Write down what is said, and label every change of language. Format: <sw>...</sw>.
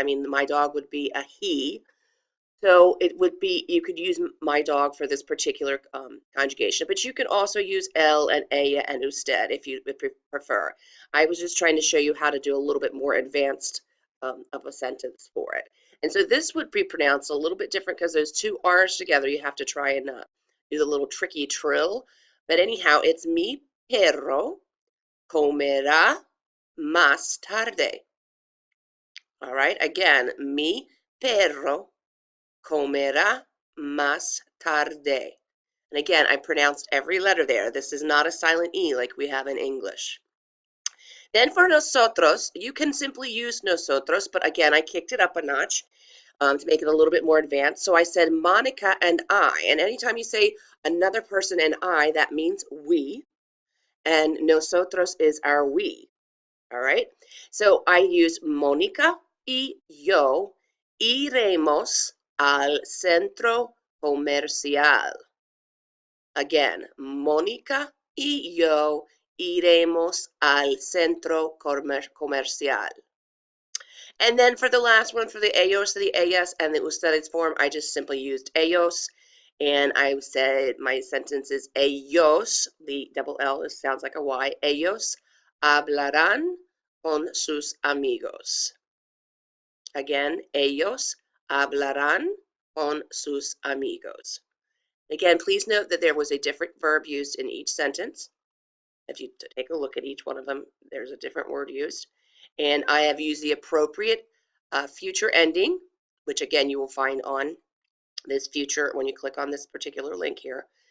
<en>I mean, my dog would be a he. So it would be, you could use my dog for this particular conjugation, but you can also use él and ella and usted if you prefer. I was just trying to show you how to do a little bit more advanced of a sentence for it. And so this would be pronounced a little bit different because those 2 R's together, you have to try and do the little tricky trill. But anyhow, it's</en> <es>mi perro comerá más tarde.</es> <en>All right, again,</en> <es>mi perro comerá más tarde.</es> <en>And again, I pronounced every letter there. This is not a silent E like we have in English. Then for nosotros, you can simply use nosotros, but again, I kicked it up a notch to make it a little bit more advanced. So I said Monica and I. And anytime you say another person and I, that means we. And nosotros is our we. All right. So I use</en> <es>Mónica y yo iremos al centro comercial.</es> <en>Again,</en> <es>Mónica y yo iremos al centro comercial.</es> <en>And then for the last one, for the ellos, the ellas, and the ustedes form, I just simply used ellos. And I said my sentence is ellos, the double L sounds like a Y,</en> <es>ellos hablarán con sus amigos.</es> <en>Again,</en> <es>ellos hablarán con sus amigos.</es> <en>Again, please note that there was a different verb used in each sentence. If you take a look at each one of them, there's a different word used. And I have used the appropriate future ending, which again you will find on this future when you click on this particular link here.</en>